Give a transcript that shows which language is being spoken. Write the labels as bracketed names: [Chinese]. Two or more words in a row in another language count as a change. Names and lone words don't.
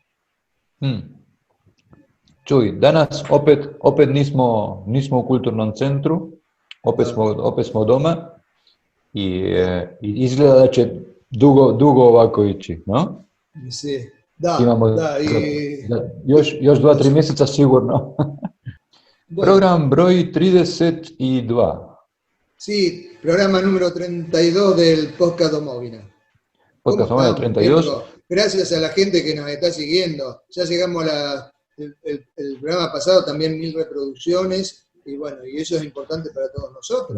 [Croatian] Čuj, danas opet nismo u kulturnom centru, opet smo doma i izgleda da će dugo ovako ići, no? [Spanish] Sí. Da, [Croatian] Imamo da, još 2-3 mjeseca sigurno. [Spanish] bueno, [Croatian] Program broj 32. [Spanish] sí, programa número 32 del Podcast Domovina. Podcast ¿Cómo número estamos, 32. Mirko? Gracias a la gente que nos está siguiendo. Ya llegamos a el programa pasado, también 1000 reproducciones, y bueno, y eso es importante para todos nosotros.